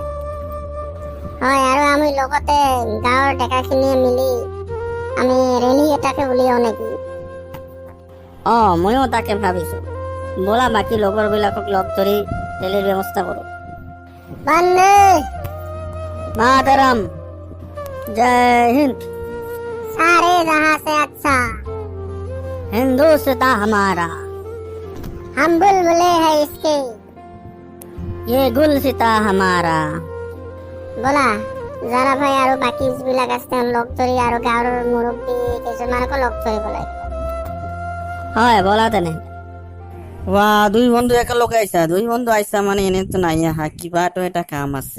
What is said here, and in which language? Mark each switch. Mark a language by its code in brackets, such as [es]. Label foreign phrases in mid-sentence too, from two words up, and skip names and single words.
[as] হয়, আৰু আমি লগতে গাঁৱৰ ডেকাখিনিয়ে মিলি আমি ৰেলী এটাকে উলিয়াও নেকি? ময়ো তাকে ভাবিছো। ব'লা বাকী লগৰবিলাকক লগ ধৰি ৰেলীৰ ব্যৱস্থা কৰোঁ। [hi] বন্দে मातरम्, जय हिंद। सारे जहां से अच्छा हिंदुस्तान हमारा, हम बुलबुले हैं इसके। ये गुलसिता हमारा। [as] ব'লা যাৰা ভাই আৰু বাকী যিবিলাক আছে লগ ধৰি আৰু গাঁৱৰ মুৰব্বী কিছুমানকো লগ ধৰিব লাগে। হয়, ব'লা তেনে। দুই বন্ধু একেলগে আহিছা? দুই বন্ধু আহিছা মানে এনেতো নাই আহা, কিবাটো এটা কাম আছে।